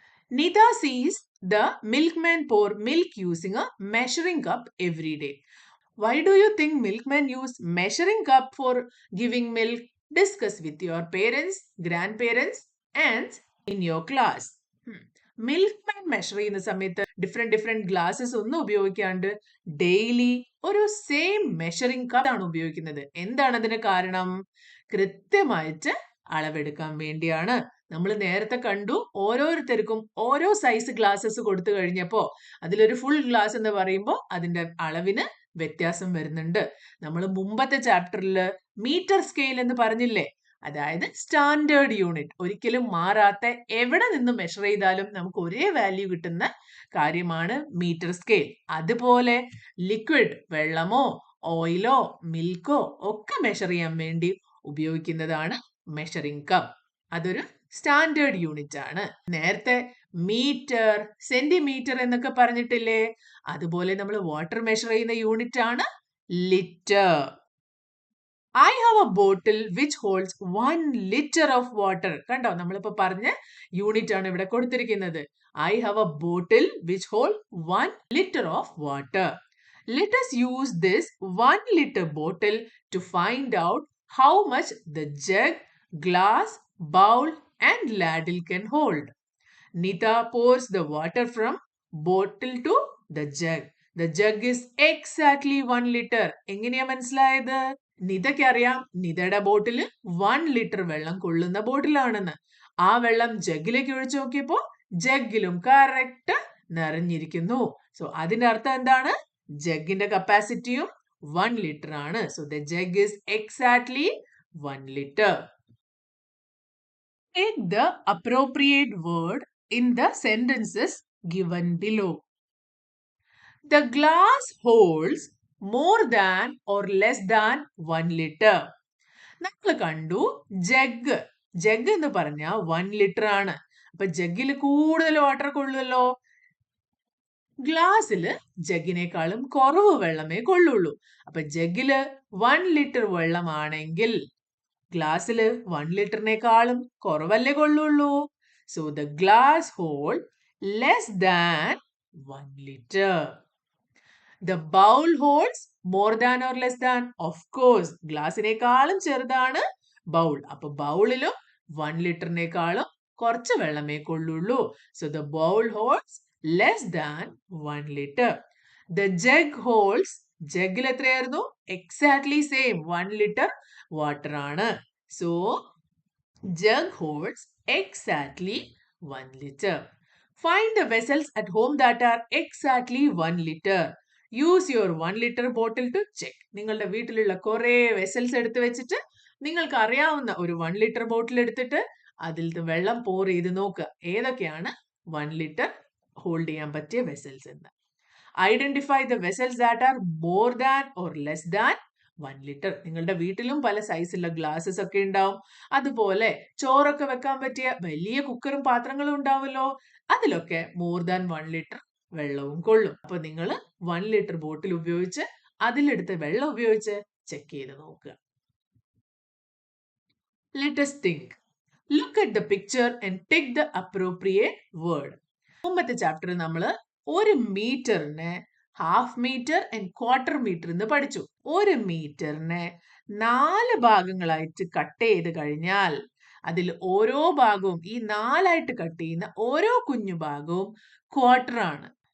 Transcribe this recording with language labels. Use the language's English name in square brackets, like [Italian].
[English] Nida sees the milkman pour milk using a measuring cup every day. Why do you think milkmen use measuring cup for giving milk? Discuss with your parents, grandparents and in your class. [Malayalam] Milkman measure ചെയ്യുന്ന സമയത്ത് different glasses ഒന്നും ഉപയോഗിക്കാണ്ട് daily ഒരു same measuring cup ആണ് ഉപയോഗിക്കുന്നത്. എന്താണ് അതിന് കാരണം? കൃത്യമായിട്ട് അളവെടുക്കാൻ വേണ്ടിയാണ്. നമ്മൾ നേരത്തെ കണ്ടു, ഓരോരുത്തർക്കും ഓരോ സൈസ് ഗ്ലാസസ് കൊടുത്തു കഴിഞ്ഞപ്പോ അതിലൊരു ഫുൾ ഗ്ലാസ് എന്ന് പറയുമ്പോൾ അതിന്റെ അളവിന് വ്യത്യാസം വരുന്നുണ്ട്. നമ്മൾ മുമ്പത്തെ ചാപ്റ്ററിൽ മീറ്റർ സ്കെയിൽ എന്ന് പറഞ്ഞില്ലേ? അതായത് സ്റ്റാൻഡേർഡ് യൂണിറ്റ്, ഒരിക്കലും മാറാത്ത, എവിടെ നിന്ന് മെഷർ ചെയ്താലും നമുക്ക് ഒരേ വാല്യൂ കിട്ടുന്ന കാര്യമാണ് മീറ്റർ സ്കെയിൽ. അതുപോലെ ലിക്വിഡ്, വെള്ളമോ ഓയിലോ മിൽക്കോ ഒക്കെ മെഷർ ചെയ്യാൻ വേണ്ടി ഉപയോഗിക്കുന്നതാണ് മെഷറിംഗ് കപ്പ്. അതൊരു സ്റ്റാൻഡേർഡ് യൂണിറ്റ് ആണ്. നേരത്തെ മീറ്റർ, സെന്റിമീറ്റർ എന്നൊക്കെ പറഞ്ഞിട്ടില്ലേ? അതുപോലെ നമ്മൾ വാട്ടർ മെഷർ ചെയ്യുന്ന യൂണിറ്റ് ആണ് litre. [English] I have a bottle which holds 1 liter of water. [Malayalam] കണ്ടോ, നമ്മളിപ്പോ പറഞ്ഞ യൂണിറ്റ് ആണ് ഇവിടെ കൊടുത്തിരിക്കുന്നത്. [English] I have a bottle which holds 1 liter of water. Let us use this 1 liter bottle to find out how much the jug, glass, bowl and ladle can hold. Nita pours the water from bottle to the jug. The jug is exactly 1 liter. [Malayalam] എങ്ങനെയാ മനസ്സിലായത്? നിതയ്ക്ക് അറിയാം നിതയുടെ ബോട്ടില് 1 litre വെള്ളം കൊള്ളുന്ന ബോട്ടിലാണെന്ന്. ആ വെള്ളം ജഗ്ഗിലേക്ക് ഒഴിച്ചു നോക്കിയപ്പോ ജഗ്ഗിലും correct നിറഞ്ഞിരിക്കുന്നു. സോ അതിന്റെ അർത്ഥം എന്താണ്? ജഗ്ഗിന്റെ കപ്പാസിറ്റിയും 1 ലിറ്റർ ആണ്. [English] So the jug is exactly 1 litre. Take the appropriate word in the sentences given below. The glass holds more than or less than 1 liter. [Malayalam] നമ്മൾ കണ്ടു ജഗ്. ജഗ് എന്ന് പറഞ്ഞാൽ 1 ലിറ്റർ ആണ്. അപ്പൊ ജഗ്ഗിൽ കൂടുതൽ വാട്ടർ കൊള്ളുമല്ലോ. ഗ്ലാസ്സില് ജഗ്ഗിനേക്കാളും കുറവ് വെള്ളമേ കൊള്ളുള്ളൂ. അപ്പൊ ജഗ്ഗില് 1 ലിറ്റർ വെള്ളമാണെങ്കിൽ ഗ്ലാസ്സില് 1 ലിറ്ററിനേക്കാളും കുറവല്ലേ കൊള്ളുള്ളൂ. [English] So the glass hold less than 1 litre. The bowl holds more than or less than? Of course, [Malayalam] ഗ്ലാസിനേക്കാളും ചെറുതാണ് ബൗൾ. അപ്പൊ ബൗളിലും 1 ലിറ്ററിനേക്കാളും കുറച്ച് വെള്ളമേ കൊള്ളുള്ളൂ. [English] So the bowl holds less than 1 liter. The jug holds, [Malayalam] ജഗ്ഗിൽ എത്രയായിരുന്നു? [English] Exactly same, 1 liter water [Malayalam] ആണ്. [English] So jug holds exactly 1 liter. Find the vessels at home that are exactly 1 liter. Use your 1 litre bottle to check. [Malayalam] നിങ്ങളുടെ വീട്ടിലുള്ള കുറെ vessels എടുത്ത് വെച്ചിട്ട് നിങ്ങൾക്ക് അറിയാവുന്ന ഒരു 1 ലിറ്റർ ബോട്ടിൽ എടുത്തിട്ട് അതിൽ വെള്ളം പോർ ചെയ്ത് നോക്കുക ഏതൊക്കെയാണ് 1 ലിറ്റർ ഹോൾഡ് ചെയ്യാൻ പറ്റിയ വെസൽസ് എന്ന്. [English] Identify the vessels that are more than or less than 1 litre. [Malayalam] നിങ്ങളുടെ വീട്ടിലും പല സൈസുള്ള ഗ്ലാസസ് ഒക്കെ ഉണ്ടാവും. അതുപോലെ ചോറൊക്കെ വെക്കാൻ പറ്റിയ വലിയ കുക്കറും പാത്രങ്ങളും ഉണ്ടാവുമല്ലോ. അതിലൊക്കെ മോർ ദാൻ 1 ലിറ്റർ വെള്ളവും കൊള്ളും. അപ്പൊ നിങ്ങൾ 1 ലിറ്റർ ബോട്ടിൽ ഉപയോഗിച്ച് അതിലെടുത്ത് വെള്ളം ഉപയോഗിച്ച് ചെക്ക് ചെയ്ത് നോക്കുക. [English] Let us think. Look at the picture and take the appropriate word. [Malayalam] മുമ്പത്തെ ചാപ്റ്ററിൽ നമ്മൾ 1 മീറ്ററിനെ half metre and quarter metre എന്ന് പഠിച്ചു. 1 മീറ്ററിനെ 4 ഭാഗങ്ങളായിട്ട് കട്ട് ചെയ്ത് കഴിഞ്ഞാൽ അതിൽ ഓരോ ഭാഗവും ഈ 4ആയിട്ട് കട്ട് ചെയ്യുന്ന ഓരോ കുഞ്ഞു ഭാഗവും ക്വാർട്ടർ ആണ്.